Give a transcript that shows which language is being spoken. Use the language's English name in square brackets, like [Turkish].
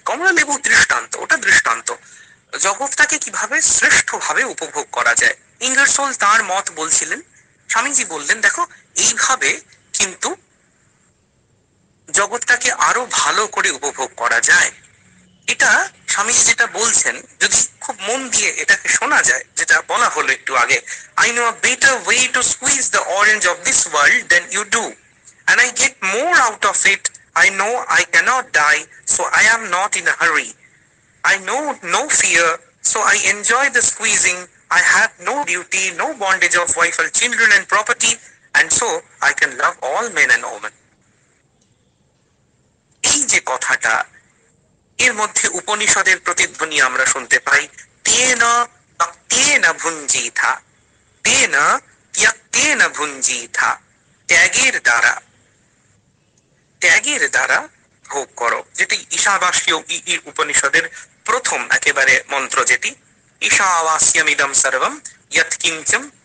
[Bangla] কমলা লেবু দৃষ্টান্ত, ওটা দৃষ্টান্ত। জগৎটাকে কিভাবে শ্রেষ্ঠভাবে উপভোগ করা যায়। ইঙ্গারসোল তার মত বলছিলেন, স্বামীজি বললেন দেখো এইভাবে কিন্তু জগৎটাকে আরো ভালো করে উপভোগ করা যায়। এটা স্বামীজি যেটা বলছেন, যদি খুব মন দিয়ে এটাকে শোনা যায়, যেটা বলা হলো একটু আগে, [English] I know a better way to squeeze the orange of this world than you do, and I get more out of it. I know I cannot die, so I am not in a hurry. I know no fear, so I enjoy the squeezing. I have no duty, no bondage of wife or children and property, and so I can love all men and women. [Bangla] এই যে কথাটা, এর মধ্যে উপনিষদের প্রতিধ্বনি আমরা শুনতে পাই, [Sanskrit] তেন ত্যক্তেন ভুঞ্জিথা, তেন ত্যক্তেন ভুঞ্জিথা, [Bangla] ত্যাগের দ্বারা, ত্যাগের দ্বারা ভোগ করো, যেটি ঈশাবাস্য উপনিষদের প্রথম একেবারে মন্ত্র, যেটি ঈশাবাস্যমিদম সর্বম ইয়ৎ কিঞ্চম